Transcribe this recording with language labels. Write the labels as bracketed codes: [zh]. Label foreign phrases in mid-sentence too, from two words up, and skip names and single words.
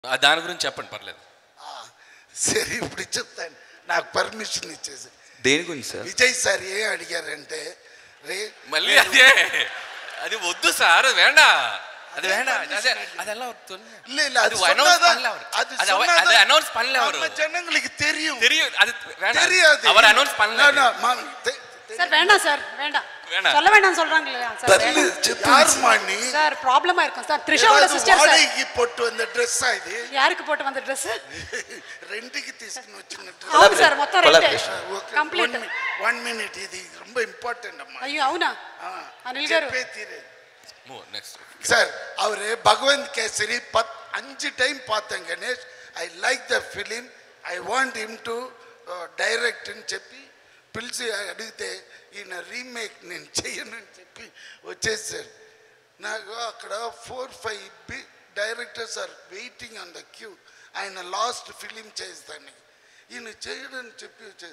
[te] దాని గురించి చెప్పండి పర్లేదు. సరే ఇప్పుడు చెప్తాను, నాకు పర్మిషన్ ఇచ్చేసి. దేని గురించి సార్? విజయ్ సార్ ఏం అడిగారంటే మళ్ళీ అదే అది వద్దు సార్, [ta] அது வேண்டா, அது வேண்டா, அதெல்லாம் అనౌన్స్ பண்ணல அவர் ஜனங்களுக்கு தெரியும் அது வேண்டாம், அவர் அனௌன்ஸ் பண்ணல சார். வேண்டாம் சார், வேண்டாம், சொல்ல வேண்டாம் சொல்றாங்களே சார். யார் மாணி சார் ப்ராப்ளமா இருக்கும் சார். த்ரிஷாவோட சிஸ்டர் சார். வாடகைக்கு போட்டு வந்த Dress இது யாருக்கு போட்டு வந்த Dress? [te] ரெண்டுக்கு తీసుకుని వచ్చిన Dress. అవును సార్, మొత్తం రెండే కంప్లీట్. 1 మినిట్, ఇది ரொம்ப ఇంపార్టెంట్ అమ్మా. అయ్యో అవునా అనిల్ గారు? నెక్స్ట్ [ta] சார் அவரே பகவந்த் கேசரி 5 டைம் பாத்தோம் கணேஷ். [en] I like the film, I want him to direct [te] అని చెప్పి పిలిచి అడిగితే ఈయన రీమేక్ నేను చెయ్యను అని చెప్పి వచ్చేసారు. నాకు అక్కడ 4-5 [en] directors are waiting on the queue. [te] ఆయన లాస్ట్ ఫిలిం చేస్తాను, ఈయన చేయడని చెప్పి వచ్చేది.